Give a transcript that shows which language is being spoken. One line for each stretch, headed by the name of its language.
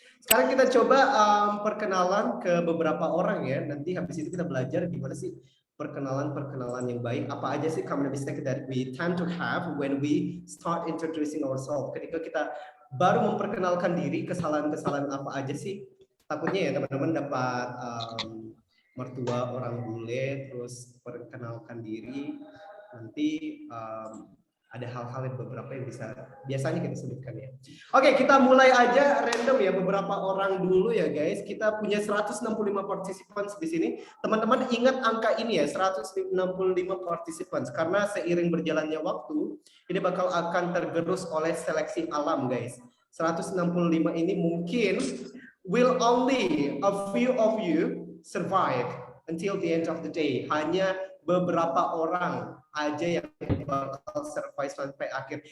Indonesian: Sekarang kita coba perkenalan ke beberapa orang ya. Nanti habis itu kita belajar gimana sih perkenalan yang baik. Apa aja sih
English: common mistake that we tend to have when we start introducing ourselves.
Indonesian: Ketika kita baru memperkenalkan diri, kesalahan-kesalahan apa aja sih? Takutnya ya teman-teman dapat mertua orang bule, terus perkenalkan diri, nanti ada hal-hal yang beberapa yang biasanya kita sebutkan ya. Oke, kita mulai aja random ya, beberapa orang dulu ya guys. Kita punya 165 participants di sini. Teman-teman ingat angka ini ya, 165 participants, karena seiring berjalannya waktu ini bakal akan tergerus oleh seleksi alam guys.
English: 165
Indonesian: ini mungkin
English: will only a few of you survive until the end of the day.
Indonesian: Hanya beberapa orang aja yang bakal survive sampai akhir.